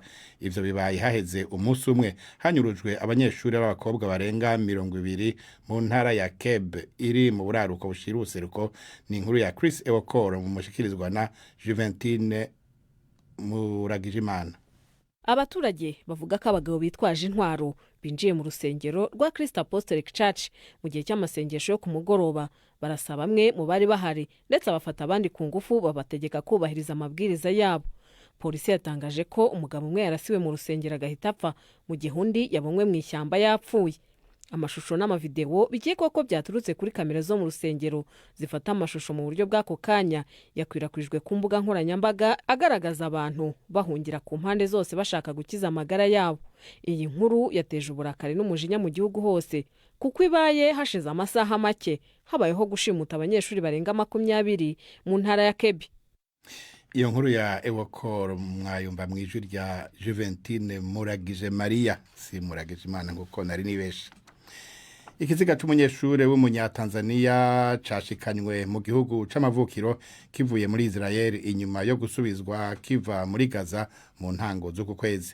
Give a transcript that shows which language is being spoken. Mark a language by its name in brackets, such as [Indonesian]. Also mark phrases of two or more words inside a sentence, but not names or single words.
[Rundi] Ivyo bibaye haheze umunsi umwe hanyurujwe abanyeshuri b'abakobwa barenga 200 mu ntara ya Kebbi iri mu buraruko bushira ubuseruko. Ni inkuru ya Chris Ewokoro mu mushikirizwa na Juventine Muragijimana. [Kinyarwanda] Abaturage bavuga ko abagabo bitwaje intwaro binjiye mu rusengero rwa Christ Apostolic Church mu gihe cy'amasengesho yo ku mugoroba. Barasaba bamwe mu bari bahari ndetse abafata abandi ku ngufu, babategeka kubahiriza amabwiriza yabo. Polisi yatangaje ko umugabo umwe yarasiwe mu rusengero agahita apfa, mu gihe undi yabonywe mu ishyamba yapfuye. Amashusho n'amavideo bikekwa ko byaturutse kuri kamera zo mu rusengero zifata amashusho mu buryo bw'ako kanya yakwirakwijwe ku mbuga nkoranyambaga agaragaza abantu bahungira ku mpande zose bashaka gukiza amagara yabo. Iyi nkuru yateje uburakari n'umujinya mu gihugu hose kuko ibaye hashize amasaha make habayeho gushimuta abanyeshuri barenga 20 mu ntara ya Kebbi. [Rundi] Iyo nkuru ya Ewokoro mwayumva mu ijwi rya Juventine Muragije Maria, si Muragije Imana nguko nari nibeshe. Ikiziga c'umunyeshure w'umunyatanzania cashikanywe mu gihugu c'amavukiro kivuye muri Israel inyuma yo gusubizwa kiva muri Gaza mu ntango z'uku kwezi.